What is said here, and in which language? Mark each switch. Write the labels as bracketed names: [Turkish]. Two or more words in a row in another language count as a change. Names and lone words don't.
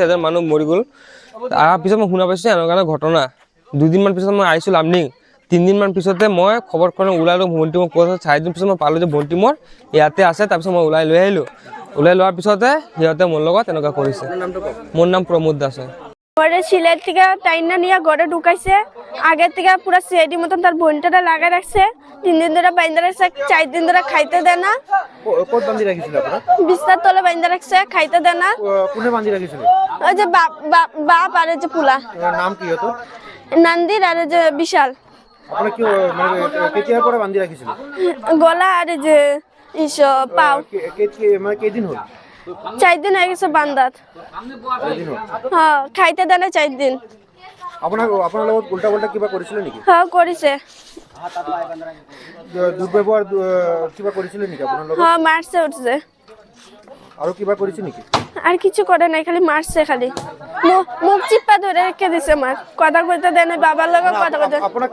[Assamese] এজন মানুহ মৰি গ'ল। অহাৰ পিছত মই শুনা পাইছোঁ এনেকুৱা ঘটনা। 2 দিনমান পিছত মই আহিছোঁ লামডিং। 3 দিনমান পিছতে মই খবৰ কৰি ওলালোঁ। ভণ্টি মোক কৈছে 4 দিন পিছত মই পালোঁ যে ভণ্টি মোৰ ইয়াতে আছে। তাৰপিছত মই ওলাই লৈ আহিলোঁ। ওলাই লোৱাৰ পিছতে সিহঁতে মোৰ লগত এনেকুৱা কৰিছে। মোৰ নাম প্ৰমোদ দাস হয়। [Bangla] ঘরে সিলের থেকে টাইনা নিয়ে ঘরে ঢুকাইছে। আগের থেকে পুরো সিআইডি মতন তার বোনটা লাগাই রাখছে। 3 দিন ধরে বাইন্দা রাখছে, 4 দিন ধরে খাইতে দেয় না। কোন বান্ধি রাখিছিল আপনারা? বিস্তার তলে বাইন্দা রাখছে, খাইতে দেয় না। কোনে বান্ধি রাখিছিল? ওই যে বাপ আর যে পুলা। নাম কি হতো? নন্দির আর যে বিশাল। আপনারা কি মানে কেতিয়া পরে বান্ধি রাখিছিল? গলা আর যে পাও। মানে কয়দিন হল? 4 দিন হয়ে গেছে বান্দাত। হ্যাঁ, খাইতে দেয় না 4 দিন। আপনার লগত উল্টা পাল্টা কিবা করেছিল নাকি? হ্যাঁ করেছে। দুর্ব্যবহার কিবা করেছিল নাকি আপনার লগত? হ্যাঁ মারছে উঠছে। আর কিবা করেছে নাকি? আর কিছু করে নাই, খালি মারছে। খালি মুখ চিপা ধরে রেখে দিছে। আমার কথা কইতে দেয় না, বাবার লগে কথা কইতে।